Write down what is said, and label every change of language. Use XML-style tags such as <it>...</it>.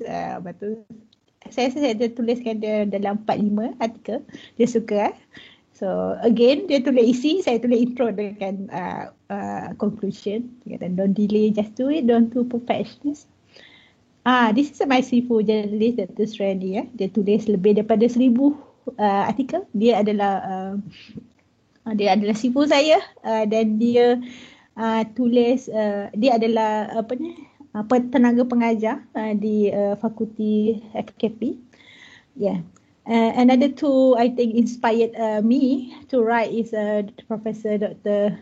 <ms>Lepas tu saya tuliskan dia dalam 4-5 artikel. Dia suka.</ms> <en>So again</en> <ms>dia tulis isi, saya tulis intro dengan conclusion. Dia kata</ms> <en>don't delay, just do it, don't do perfectionist. This is my sifu journalist, Dr. Sreni.</en> <ms>Dia tulis lebih daripada 1,000 artikel. Dia adalah sifu saya dan dia tulis dia adalah tenaga pengajar di fakulti FKP.</ms> <en>Another two I think inspired me to write is Professor Dr.</en>